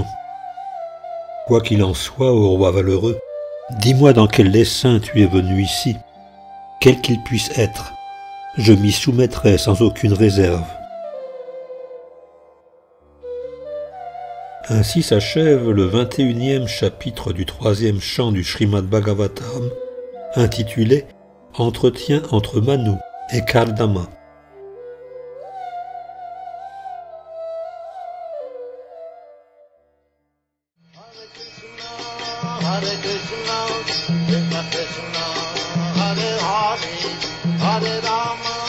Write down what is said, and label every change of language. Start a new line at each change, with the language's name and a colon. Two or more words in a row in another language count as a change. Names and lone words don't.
French: Quoi qu'il en soit, ô roi valeureux, dis-moi dans quel dessein tu es venu ici, quel qu'il puisse être, je m'y soumettrai sans aucune réserve. Ainsi s'achève le 21e chapitre du 3e chant du Srimad Bhagavatam, intitulé « Entretien entre Manu et Kardama ».
Sanskrit: Hare Krishna, Krishna Krishna, Hare Hare, Hare Rama.